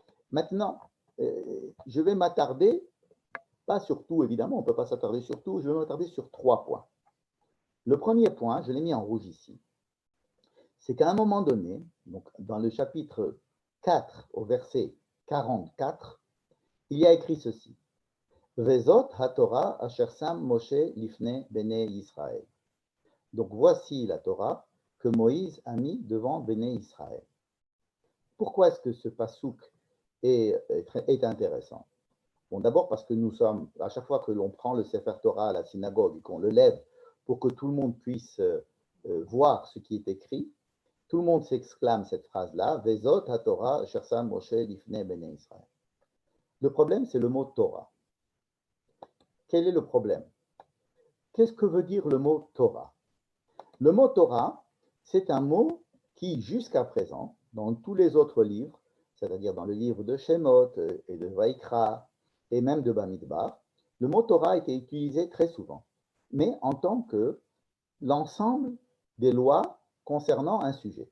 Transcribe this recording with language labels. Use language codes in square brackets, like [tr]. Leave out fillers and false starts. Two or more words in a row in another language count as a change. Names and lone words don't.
[fr] Maintenant, je vais m'attarder Pas sur tout, évidemment, on ne peut pas s'attarder sur tout, je vais m'attarder sur 3 points. Le premier point, je l'ai mis en rouge ici, c'est qu'à un moment donné, donc dans le chapitre 4 au verset 44, il y a écrit ceci. [he] וזאת התורה אשר שם משה לפני בני ישראל. [fr] Donc voici la Torah que Moïse a mis devant [he] בני ישראל. [fr] Pourquoi est-ce que ce pasouk est intéressant? Bon, d'abord parce que nous sommes, à chaque fois que l'on prend le [he] ספר תורה [fr] à la synagogue et qu'on le lève pour que tout le monde puisse voir ce qui est écrit, tout le monde s'exclame cette phrase-là, [he] וזאת התורה אשר שם משה לפני בני ישראל. [fr] Le problème, c'est le mot Torah. Quel est le problème? Qu'est-ce que veut dire le mot Torah? Le mot Torah, c'est un mot qui, jusqu'à présent, dans tous les autres livres, c'est-à-dire dans le livre de Shemot et de Vaikra, et même de Bamidbar, le mot Torah a été utilisé très souvent, mais en tant que l'ensemble des lois concernant un sujet.